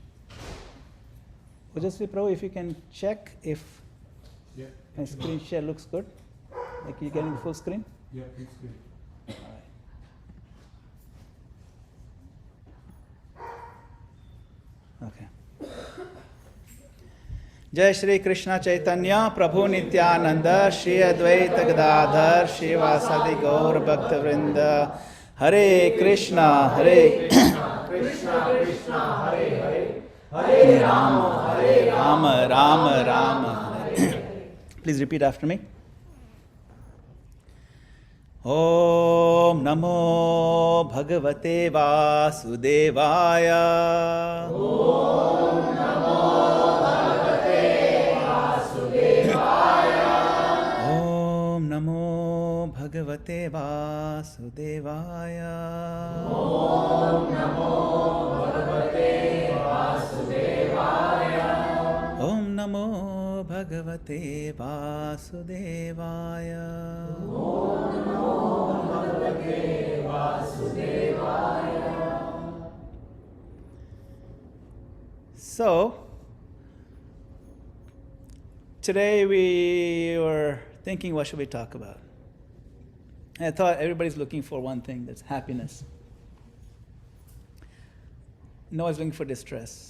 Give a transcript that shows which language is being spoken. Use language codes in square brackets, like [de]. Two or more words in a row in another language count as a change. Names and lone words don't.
[en] Well, just Prabhu, if you can check if my screen share looks good, like you're getting the full screen. Yeah, it's good. All right. Okay. [sa] जय श्री कृष्ण चैतन्य प्रभु नित्यानंद श्री अद्वैत गदाधर श्रीवासादि गौर भक्त वृंद हरे कृष्णा कृष्णा कृष्णा हरे हरे हरे राम राम राम राम हरे। [en] Please repeat after me. [sa] ॐ नमो भगवते वासुदेवाय. भगवते वासुदेवाय. ॐ नमो भगवते वासुदेवाय. ॐ नमो भगवते वासुदेवाय. ॐ नमो भगवते वासुदेवाय. [en] So, today we were thinking, what should we talk about? And I thought everybody's looking for one thing, that's happiness. No one's looking for distress.